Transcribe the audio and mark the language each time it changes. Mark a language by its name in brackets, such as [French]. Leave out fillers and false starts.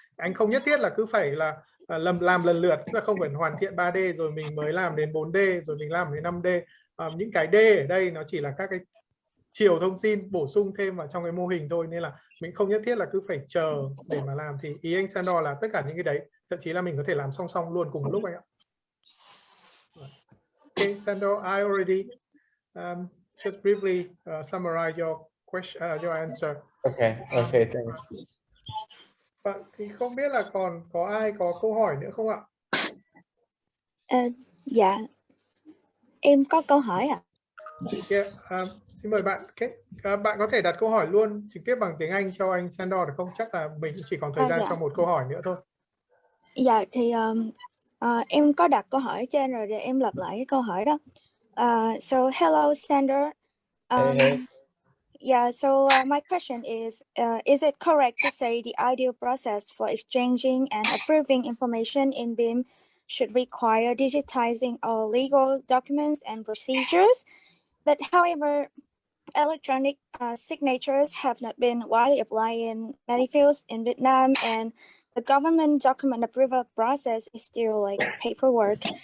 [Vietnamese] Anh không nhất thiết là cứ phải là làm lần lượt, tức là không phải hoàn thiện 3D rồi mình mới làm đến 4D rồi mình làm đến 5D. Những cái D ở đây nó chỉ là các cái chiều thông tin bổ sung thêm vào trong cái mô hình thôi, nên là mình không nhất thiết là cứ phải chờ để mà làm. Thì ý anh Sandor là tất cả những cái đấy thậm chí là mình có thể làm song song luôn cùng một lúc anh ạ. [English] Okay, Sandor, I already just briefly summarize your question, your answer. Okay, thanks. [Vietnamese] Thì không biết là còn có ai có câu hỏi nữa không ạ? Dạ, em có câu hỏi ạ. Yeah, xin mời bạn. Bạn có thể đặt câu hỏi luôn trực tiếp bằng tiếng Anh cho anh Sandor được không? Chắc là mình chỉ còn thời gian cho một câu hỏi nữa thôi. Dạ, thì em có đặt câu hỏi trên rồi để em lặp lại cái câu hỏi đó. [English] So hello Sandor. Hey. Yeah, so my question is it correct to say the ideal process for exchanging and approving information in BIM should require digitizing all legal documents and procedures? But however, electronic signatures have not been widely applied in many fields in Vietnam, and the government document approval process is still like paperwork.